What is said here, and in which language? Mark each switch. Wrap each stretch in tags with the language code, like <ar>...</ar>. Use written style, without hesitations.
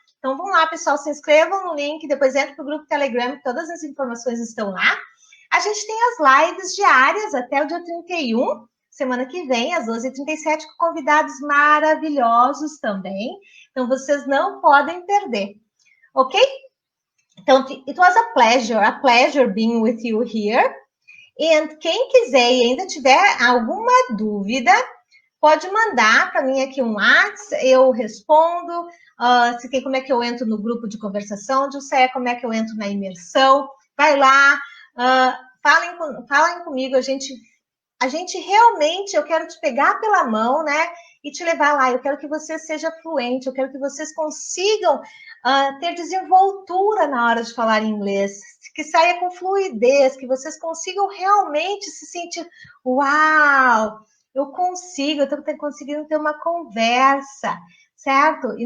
<pt>Então, vão lá, pessoal, se inscrevam no link, depois entrem para o grupo Telegram, que todas as informações estão lá. A gente tem as lives diárias até o dia 31, semana que vem, às 12h37, com convidados maravilhosos também. Então, vocês não podem perder, ok?</pt> <en>Então, it was a pleasure being with you here.</en> <pt>E quem quiser e ainda tiver alguma dúvida, pode mandar para mim aqui um WhatsApp, eu respondo. Se tem como é que eu entro no grupo de conversação, Jusceia, como é que eu entro na imersão. Vai lá, falem comigo, a gente realmente, eu quero te pegar pela mão, né, e te levar lá. Eu quero que você seja fluente, eu quero que vocês consigam ter desenvoltura na hora de falar inglês, que saia com fluidez, que vocês consigam realmente se sentir, uau, eu consigo, eu estou conseguindo ter uma conversa, certo?</pt>